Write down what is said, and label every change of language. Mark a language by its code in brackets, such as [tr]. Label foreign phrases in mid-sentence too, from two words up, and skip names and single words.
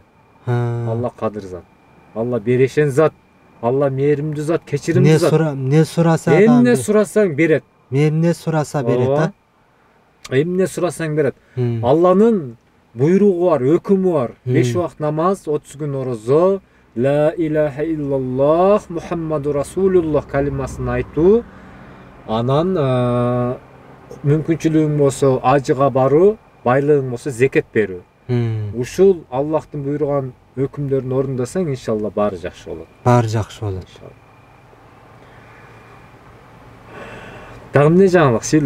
[ky] Алла кадыр зат. Алла берешен зат. Алла мээримдүү зат, кечиримдүү зат. Эмне сураса эмне сурасаң берет. Эмне сураса берет, Эмне сурасаң берет. Алланын буйругу бар, өкүмү бар. 5 убак намаз, 30 күн орозо, [ar] لا إله إلا الله محمد رسول الله [ky] калимасын айтуу. Анан мүмкүнчүлүгүң болсо ажыга баруу, байлыгың болсо зекет берүү. Ушул Аллахтын буйруган өкүмдөрүн орундасаң, иншалла баары жакшы болот. Баары жакшы болот. Дагы эмне жаңылык сүйлө?